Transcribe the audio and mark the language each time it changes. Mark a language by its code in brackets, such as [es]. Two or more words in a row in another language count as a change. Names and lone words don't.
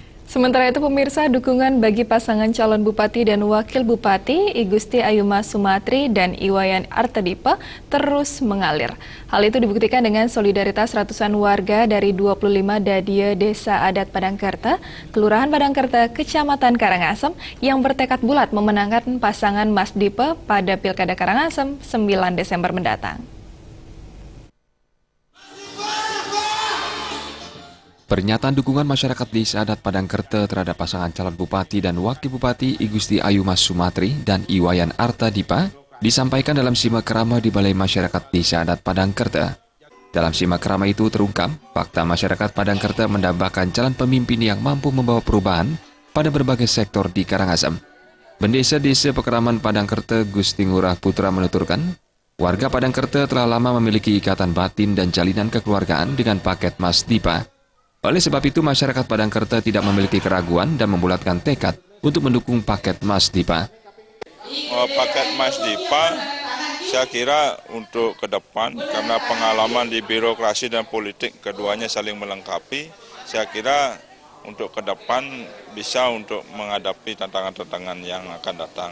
[id] Sementara itu pemirsa, dukungan bagi pasangan calon bupati dan wakil bupati I Gusti Ayuma Sumatri dan Iwayan Artadipa terus mengalir. Hal itu dibuktikan dengan solidaritas ratusan warga dari 25 dadia Desa Adat Padangkerta, Kelurahan Padangkerta, Kecamatan Karangasem yang bertekad bulat memenangkan pasangan Mas Dipa pada Pilkada Karangasem 9 Desember mendatang. Pernyataan dukungan masyarakat Desa Adat Padangkerta terhadap pasangan calon bupati dan wakil bupati I Gusti Ayuma Sumatri dan Iwayan Artadipa disampaikan dalam simak krama di Balai Masyarakat Desa Adat Padangkerta. Dalam simak krama itu terungkap fakta masyarakat Padangkerta mendambakan calon pemimpin yang mampu membawa perubahan pada berbagai sektor di Karangasem. Bendesa Desa Pekeraman Padangkerta Gusti Ngurah Putra menuturkan, warga Padangkerta telah lama memiliki ikatan batin dan jalinan kekeluargaan dengan paket Mas Dipa. Oleh sebab itu, masyarakat Padangkerta tidak memiliki keraguan dan membulatkan tekad untuk mendukung paket Mas Dipa. Paket Mas Dipa, saya kira untuk ke depan, karena pengalaman di birokrasi dan politik keduanya saling melengkapi, saya kira untuk ke depan bisa untuk menghadapi tantangan-tantangan yang akan datang.